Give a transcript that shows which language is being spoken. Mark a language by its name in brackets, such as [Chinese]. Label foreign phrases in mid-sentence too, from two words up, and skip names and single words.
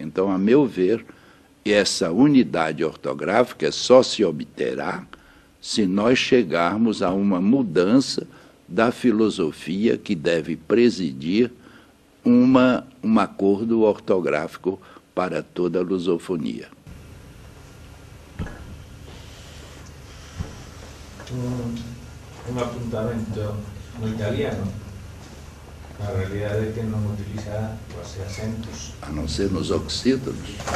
[Portuguese] Então, a meu ver, essa unidade ortográfica só se obterá se nós chegarmos a uma mudança da filosofia que deve presidir um acordo ortográfico para toda a lusofonia. [Galician] Un apuntamento no italiano. A realidade é que non utiliza os acentos. [Portuguese] A não ser nos oxítonos.